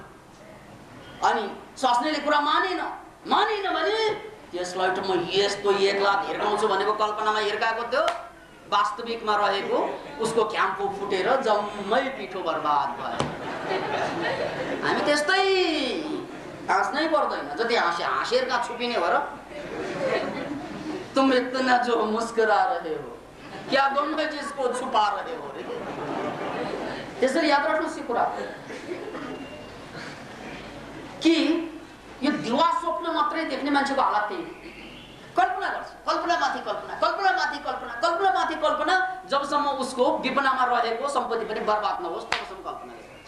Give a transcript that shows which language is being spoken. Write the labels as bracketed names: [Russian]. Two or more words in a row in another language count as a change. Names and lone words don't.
[Nepali] अनि स्वास्नीले कुरा मानेन भने त्यसलाई त म यस्तो 1 लाख हिर्काउँछु भनेको कल्पनामा हिर्काएको थियो, वास्तविकमा रहेको उसको घ्याम्पो फुटेर जम्मै पिठो बर्बाद भयो। हामी त्यस्तै हाँस्नै पर्दैन। जति हाँसेर कहाँ छुपिने हो र? [Hindi] तुम इतना जो मुस्कुरा रहे हो क्या दोनों जिसको छुपा रहे हो रे। [Nepali] त्यसरी याद राख्नुहोस् यो कुरा कि यो दिवा स्वप्न मात्रै देख्ने मान्छेको हालत त्यही। कल्पना गर्छ, कल्पनामाथि कल्पना, कल्पनामाथि कल्पना, कल्पनामाथि कल्पना। जबसम्म उसको विपनामा रहेको सम्पत्ति पनि बर्बाद नहोस् तबसम्म कल्पना गर्छ।